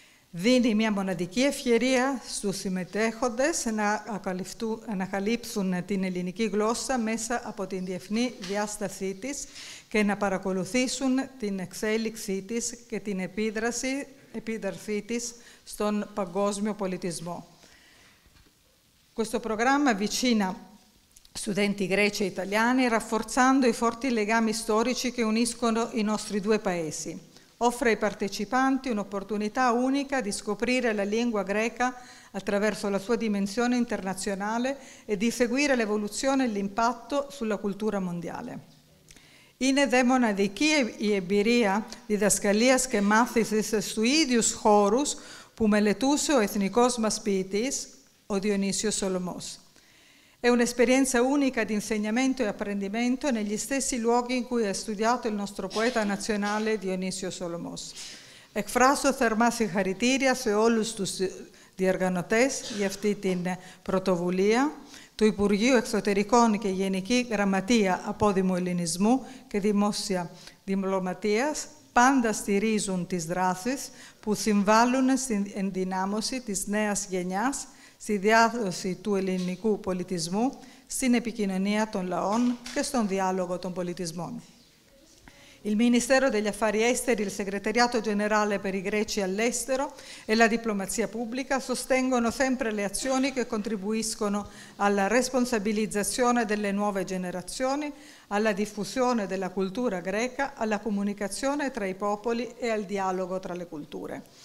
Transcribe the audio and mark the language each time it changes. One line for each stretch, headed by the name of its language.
Greek: Δίνει μια μοναδική ευκαιρία στους συμμετέχοντες να ανακαλύψουν την ελληνική γλώσσα μέσα από την διεθνή διάστασή της και να παρακολουθήσουν την εξέλιξή της και την επίδρασή της στον παγκόσμιο πολιτισμό.
Italian: Questo programma avvicina studenti greci e italiani rafforzando i forti legami storici che uniscono i nostri 2 paesi. Offre ai partecipanti un'opportunità unica di scoprire la lingua greca attraverso la sua dimensione internazionale e di seguire l'evoluzione e l'impatto sulla cultura mondiale.
Greek: Είναι δε μοναδική η εμπειρία διδασκαλίας και μάθησης στους ίδιους χώρους που μελετούσε ο εθνικός μας ποιητής, ο Διονύσιος Σολωμός.
Italian: È un'esperienza unica di insegnamento e apprendimento negli stessi luoghi in cui ha studiato il nostro poeta nazionale Διονύσιος Σολωμός.
Greek: Εκφράσω θερμά συγχαρητήρια σε όλους τους διοργανωτές για αυτή την πρωτοβουλία, του Υπουργείου Εξωτερικών και Γενική Γραμματεία Απόδημου Ελληνισμού και Δημόσια Διπλωματίας, πάντα στηρίζουν τις δράσεις που συμβάλλουν στην ενδυνάμωση της νέας γενιάς, στη διάδοση του ελληνικού πολιτισμού, στην επικοινωνία των λαών και στον διάλογο των πολιτισμών.
Italian: Il Ministero degli Affari Esteri, il Segretariato Generale per i Greci all'estero e la diplomazia pubblica sostengono sempre le azioni che contribuiscono alla responsabilizzazione delle nuove generazioni, alla diffusione della cultura greca, alla comunicazione tra i popoli e al dialogo tra le culture.